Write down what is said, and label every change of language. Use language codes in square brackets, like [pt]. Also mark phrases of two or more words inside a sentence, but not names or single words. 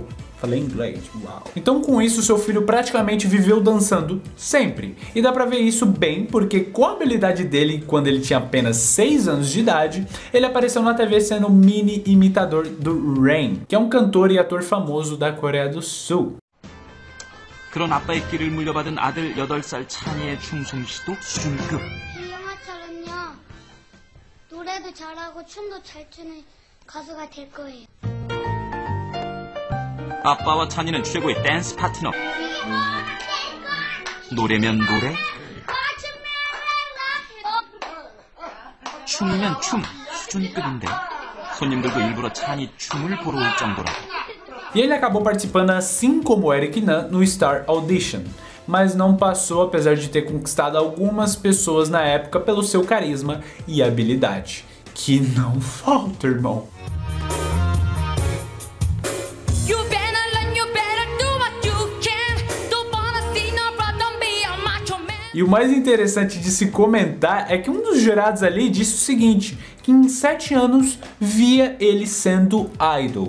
[pt] Falei inglês, uau. Então com isso seu filho praticamente viveu dançando sempre. E dá pra ver isso bem porque com a habilidade dele, quando ele tinha apenas 6 anos de idade, ele apareceu na TV sendo mini imitador do Rain, que é um cantor e ator famoso da Coreia do Sul. [ko] 그런 아빠의 길을 물려받은 아들 8살 찬이의 춤솜씨도 수준급. 노래도 잘하고 춤도 잘 추는 가수가 될 거예요. 아빠와 찬이는 최고의 댄스 파트너. 노래면 노래, 춤이면 춤, 수준급인데 손님들도 일부러 찬이 춤을 보러 올 정도라고. [pt] E ele acabou participando assim como Eric Nam no Star Audition, mas não passou apesar de ter conquistado algumas pessoas na época pelo seu carisma e habilidade. Que não falta, irmão. E o mais interessante de se comentar é que um dos jurados ali disse o seguinte, que em 7 anos via ele sendo idol.